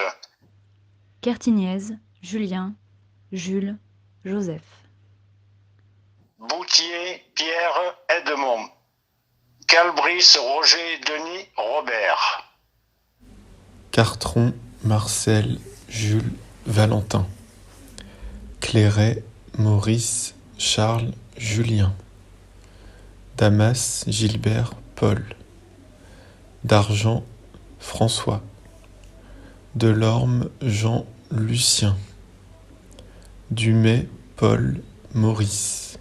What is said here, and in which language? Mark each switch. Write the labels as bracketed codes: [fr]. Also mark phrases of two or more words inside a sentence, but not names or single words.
[fr] Quertignaise, Julien, Jules, Joseph. Boutier, Pierre, Edmond. Calbris, Roger, Denis, Robert. Cartron, Marcel, Jules, Valentin. Clairet, Maurice, Charles, Julien. Damas, Gilbert, Paul. D'Argent, François. Delorme, Jean, Lucien. Dumay, Paul, Maurice.